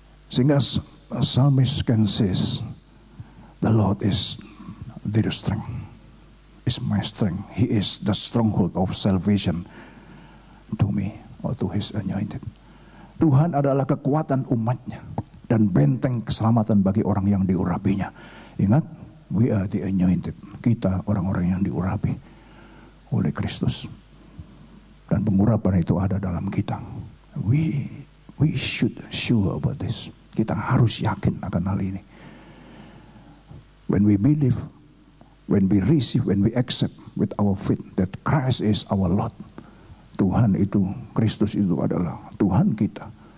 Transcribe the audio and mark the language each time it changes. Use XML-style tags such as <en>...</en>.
<en>Sehingga psalmist can say, the Lord is their strength, is my strength. He is the stronghold of salvation to me, or to His anointed.</en> <id>Tuhan adalah kekuatan umatnya dan benteng keselamatan bagi orang yang diurapinya. Ingat,</id> <en>we are the anointed.</en> <id>Kita orang-orang yang diurapi. oleh Kristus. Dan pengurapan itu ada dalam kita.</id> <en>We should sure about this.</en> <id>Kita harus yakin akan hal ini.</id> <en>When we believe, when we receive, when we accept with our faith that Christ is our Lord.</en> <id>Tuhan itu, Kristus itu adalah Tuhan kita.</id>